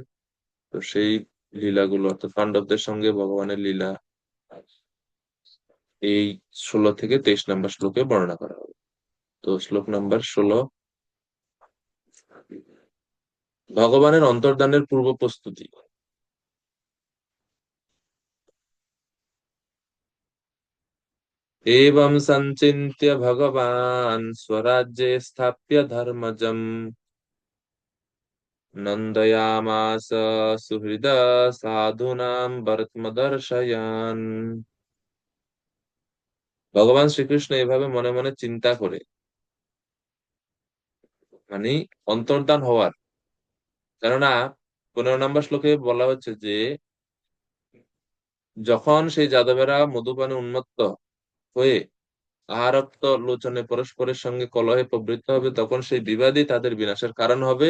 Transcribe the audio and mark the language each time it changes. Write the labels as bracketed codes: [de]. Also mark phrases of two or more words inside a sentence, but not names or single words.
[bn] তো সেই লীলাগুলো অর্থাৎ পাণ্ডবদের সঙ্গে ভগবানের লীলা এই 16 থেকে 23 নম্বর শ্লোকে বর্ণনা করা হবে। তো শ্লোক নাম্বার 16, ভগবানের অন্তর্ধানের পূর্ব প্রস্তুতি। [sa] एवं संचिन्त्य भगवान् स्वराज्ये स्थाप्य धर्मजम् नन्दयामास सुहृद साधूनां वर्त्मदर्शयान्। [bn] ভগবান শ্রীকৃষ্ণ এভাবে মনে মনে চিন্তা করে, মানে অন্তর্ধান হওয়ার, কেননা 15 নম্বর শ্লোকে বলা হচ্ছে যে যখন সেই যাদবেরা মধুপানে উন্মত্ত হয়ে আহারক্ত লোচনে পরস্পরের সঙ্গে কলহে প্রবৃত্ত হবে, তখন সেই বিবাদই তাদের বিনাশের কারণ হবে।